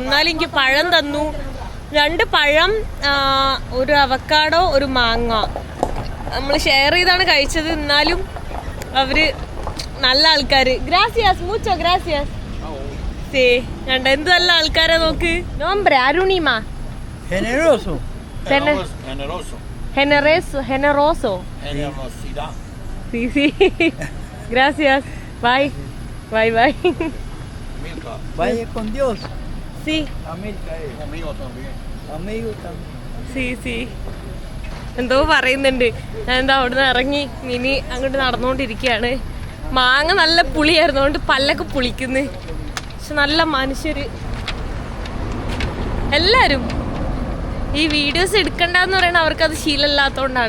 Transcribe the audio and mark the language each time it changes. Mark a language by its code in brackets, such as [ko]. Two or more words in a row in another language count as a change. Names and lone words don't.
[ml] എന്നാലും എനിക്ക് പഴം തന്നു, 2 പഴം, ഒരു അവക്കാടോ, ഒരു മാങ്ങ. നമ്മൾ ഷെയർ ചെയ്താണ് കഴിച്ചത്. എന്നാലും അവര് നല്ല ആൾക്കാര്. [es] gracias mucho gracias. [ml] കണ്ട എന്ത് നല്ല ആൾക്കാരെ നോക്ക്. [es] നോംബ്രെ അരുണിമ. Generoso. Generoso. Sí. Gracias. Bye. Vaya con Dios. Sí. Amigo también. Amigo también. Sí. [ml] എന്തോ പറയുന്നുണ്ട്. ഞാൻ എന്താ അവിടുന്ന് ഇറങ്ങി ഇനി അങ്ങോട്ട് നടന്നുകൊണ്ടിരിക്കുകയാണ്. മാങ്ങ നല്ല പുളിയായിരുന്നു, അതുകൊണ്ട് പല്ലൊക്കെ പുളിക്കുന്നു. പക്ഷെ നല്ല മനുഷ്യര് എല്ലാരും. ഈ വീഡിയോസ് എടുക്കണ്ടെന്ന് പറയുന്നത് അവർക്കത് ശീലമില്ലാത്തതുകൊണ്ടാണ്.